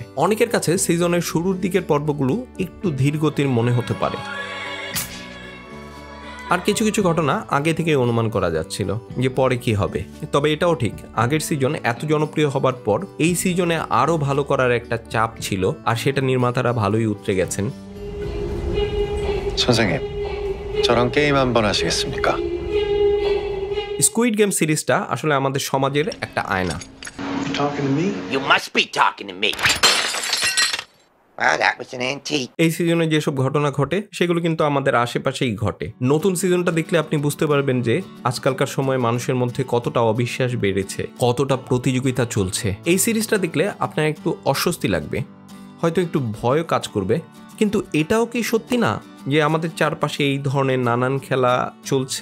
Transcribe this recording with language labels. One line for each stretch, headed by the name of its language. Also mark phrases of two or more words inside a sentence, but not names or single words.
Bangla: অনেকের কাছে সিজনের শুরুর দিকের পর্বগুলো একটু ধীরগতির মনে হতে পারে, আর কিছু কিছু ঘটনা আগে থেকে অনুমান করা যাচ্ছিল যে পরে কি হবে। তবে এটাও ঠিক, আগের সিজন এত জনপ্রিয় হবার পর এই সিজনে আরও ভালো করার একটা চাপ ছিল, আর সেটা নির্মাতারা ভালোই উতরে গেছেন।
Korean: 선생님, 저랑 게임 한번 하시겠습니까?
Bangla: স্কুইড গেম সিরিজটা আসলে আমাদের সমাজের একটা আয়না।
English: You must be talking to me. Well, that was an antique.
Bangla: এই সিজনে যেসব ঘটনা ঘটে সেগুলো কিন্তু আমাদের আশেপাশেই ঘটে। নতুন সিজনটা দেখলে আপনি বুঝতে পারবেন যে আজকালকার সময় মানুষের মধ্যে কতটা অবিশ্বাস বেড়েছে, কতটা প্রতিযোগিতা চলছে। এই সিরিজটা দেখলে আপনার একটু অস্বস্তি লাগবে, হয়তো একটু ভয়ও কাজ করবে, কিন্তু এটাও কি সত্যি না যে আমাদের চারপাশে এই ধরনের নানান খেলা চলছে?